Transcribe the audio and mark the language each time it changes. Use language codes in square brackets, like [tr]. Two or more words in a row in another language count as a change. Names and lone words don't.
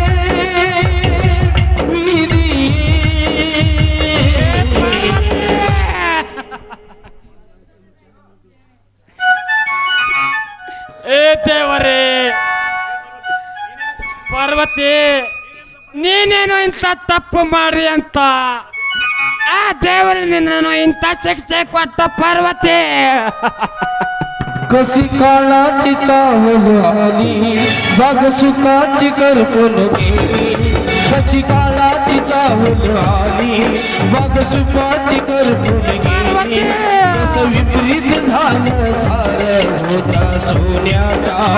[kn] ಏ ದೇವರೇ ಪಾರ್ವತಿ ನೀನೇನು ಇಂಥ ತಪ್ಪು ಮಾಡ್ರಿ ಅಂತ ಆ ದೇವರು ನಿನ್ನನ್ನು ಇಂಥ ಶಿಕ್ಷೆ ಕೊಟ್ಟ ಪಾರ್ವತಿ [mr] कशी काळाची चावल आली बाग सुखाची करपून गेली कशी काळाची चावल आली बाग सुखाची करपून गेली कसं विपरीत झालं सार होता सोन्याचा